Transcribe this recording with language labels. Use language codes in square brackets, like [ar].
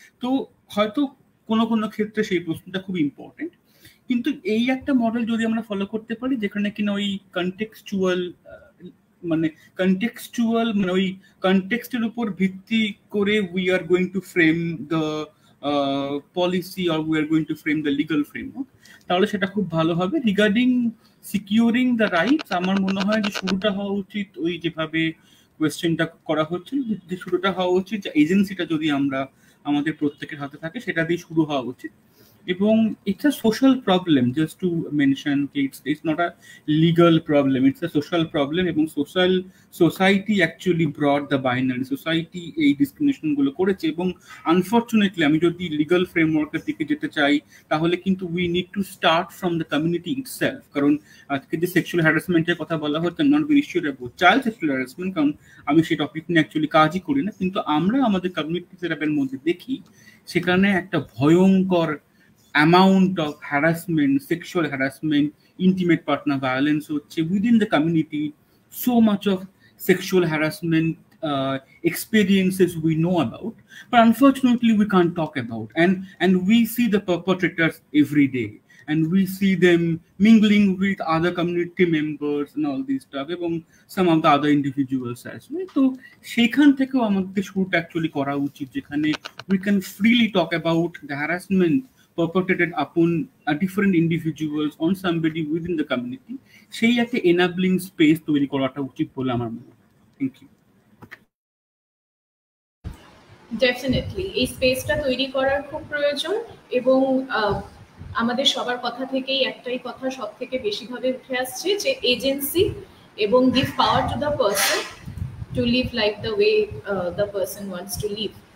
[bn] তো হয়তো কোনো কোনো ক্ষেত্রে সেই প্রশ্নটা খুব ইম্পর্টেন্ট, কিন্তু এই একটা মডেল যদি আমরা ফলো করতে পারি যেখানে কিনা ওই কনটেক্সচুয়াল মানে ওই কনটেক্সটের উপর ভিত্তি করে [en] we are going to frame the policy or we are going to frame the legal framework, [bn] তাহলে সেটা খুব ভালো হবে। [en] regarding securing the rights, [bn] আমার মনে হয় যে শুরুটা হওয়া উচিত ওই যেভাবে কোয়েশ্চেনটা করা হচ্ছে, যে শুরুটা হওয়া উচিত যে এজেন্সিটা যদি আমরা আমাদের প্রত্যেকের হাতে থাকে সেটা দিয়ে শুরু হওয়া উচিত। [en] এবং it's a social problem, just to mention, it's not a legal problem, it's a social problem, এবং society actually brought the binary, society [bn] এই ডিসক্রিমিনেশন গুলো করেছে। এবং আনফর্চুনেটলি আমি যদি লিগাল ফ্রেমওয়ার্কের দিকে যেতে চাই তাহলে কিন্তু [en] We need to start from the community itself. [bn] কারণ আজকে যে সেক্সুয়াল হ্যারাসমেন্টের কথা বলা হচ্ছে, [en] not very sure about child sexual harassment, [bn] কারণ আমি সেই টপিক নিয়ে অ্যাকচুয়ালি কাজই করি না, কিন্তু আমরা আমাদের কমিউনিটি সেটআপের মধ্যে দেখি সেখানে একটা ভয়ঙ্কর [en] amount of harassment, sexual harassment, intimate partner violence within the community. So much of sexual harassment experiences we know about, but unfortunately we can't talk about, and we see the perpetrators every day, and we see them mingling with other community members and all this stuff, এবং some of the other individuals as well. [bn] তো সেখান থেকেও আমাদের শুরুটা actually করা উচিত, যেখানে [en] we can freely talk about the harassment perpetrated upon different individuals on somebody within the community. [bn] সেই একটা enabling space তৈরি করাটা উচিত বলে আমার মনে হয়। [en] Thank you. [bn] ডেফিনেটলি এই স্পেসটা তৈরি করার খুব প্রয়োজন, এবং আমাদের সবার কথা থেকেই একটাই কথা সব থেকে বেশিভাবে উঠে আসছে, যে এজেন্সি এবং [en] give power to the person to live [bn] life the way the person wants to leave.